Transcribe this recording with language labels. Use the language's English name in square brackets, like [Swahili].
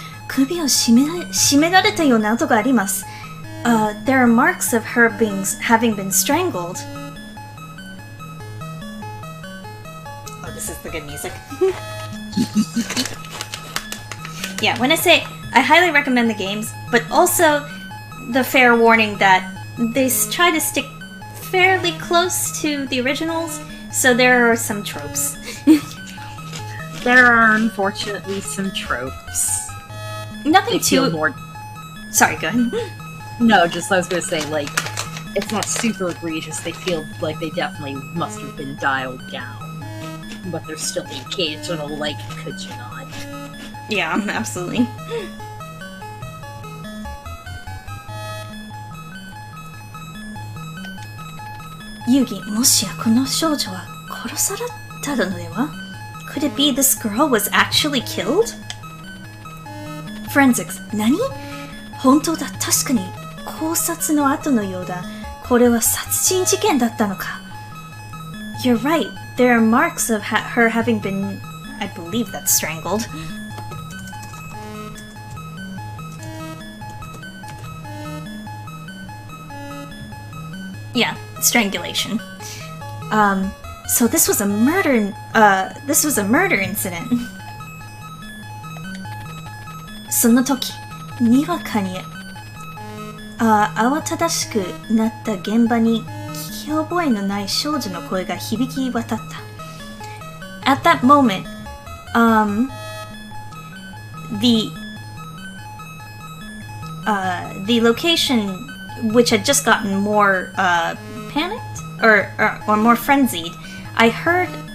[Japanese] 首を絞められたような跡があります. [English] There are marks of her having been strangled. Oh, this is the good music. Yeah, when I say I highly recommend the games, but also the fair warning that they try to stick fairly close to the originals, so there are some tropes. There are unfortunately some tropes. Nothing too... more... Sorry, go ahead. No, just I was gonna say, like, it's not super egregious. They feel like they definitely must have been dialed down. But there's still the occasional, like, could you not? Yeah, absolutely. [Japanese] Yugi, もしやこの少女は殺されたのでは? [English] Could it be this girl was actually killed? [Japanese] Forensics, 何? 本当だ、確かに考察の後のようだ。これは殺人事件だったのか。 [English] You're right. There are marks of her having been, I believe that's strangled. Yeah, strangulation. So this was a murder incident. [Japanese] その時、にわかに慌ただしくなった現場に聞き覚えのない少女の声が響き渡った。 [English] At that moment, the location, which had just gotten more panicked or more frenzied, I heard